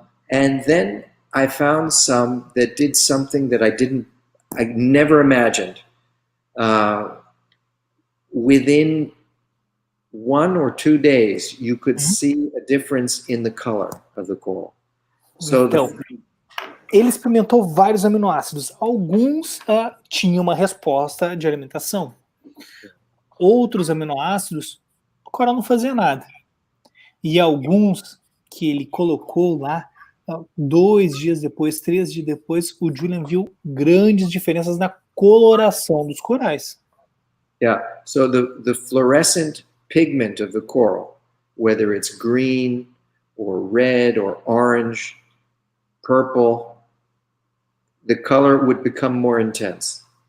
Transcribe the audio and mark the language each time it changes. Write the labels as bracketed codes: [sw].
[en] And then I found some that did something that I never imagined. Within 1 or 2 days, you could see a difference in the color of the coral. So [pt] então, ele experimentou vários aminoácidos. Alguns tinham uma resposta de alimentação. Outros aminoácidos, o coral não fazia nada. E alguns que ele colocou lá, 2 dias depois, 3 dias depois, o Julian viu grandes diferenças na coloração dos corais. [en] Yeah, so the fluorescent pigment of the coral, whether it's green or red or orange, purple, the color would become more intense.